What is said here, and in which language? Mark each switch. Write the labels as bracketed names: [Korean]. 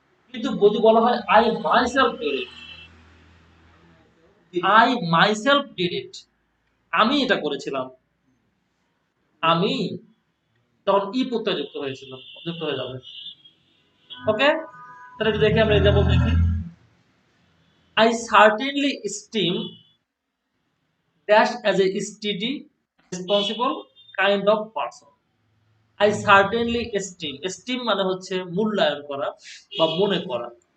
[Bangla] কিন্তু যদি বলা হয় [English] I myself did it, [Bangla] I myself did it, আমি এটা করেছিলাম, আমি, তখন ই প্রত্যয় যুক্ত হয়েছিল, যুক্ত হয়ে যাবে। ওকে, তাহলে একটু দেখি আমরা এক্সাম্পল দেখি। [English] I certainly esteem dash as a steady, responsible kind of person. I certainly esteem, [Bangla] esteem মানে হচ্ছে মূল্যায়ন করা বা মনে করা।